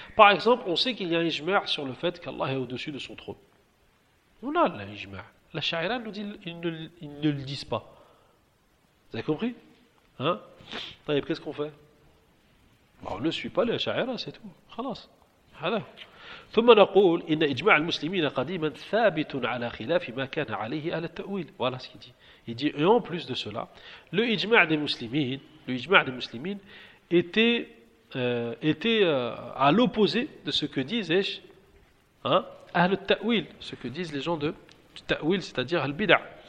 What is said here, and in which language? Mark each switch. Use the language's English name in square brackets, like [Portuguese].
[French] Par exemple, on sait qu'il y a un ijma' sur le fait qu'Allah est au-dessus de son trône. On a l'ijma'. La sha'ira nous dit ils ne le disent pas. Vous avez compris? Hein? Taïb, qu'est-ce qu'on fait? On ne suit pas les sha'ira, c'est tout. Khalas. Voilà. [Arabic] ثم نقول ان اجماع المسلمين قديما ثابت على خلاف ما كان عليه اهل التاويل. [French] Voilà ce qu'il dit. Il dit, et en plus de cela, le ijma' des musulmans était à l'opposé de ce que disent اهل التاويل, ce que disent les gens de التاويل, c'est-à-dire al-bid'a.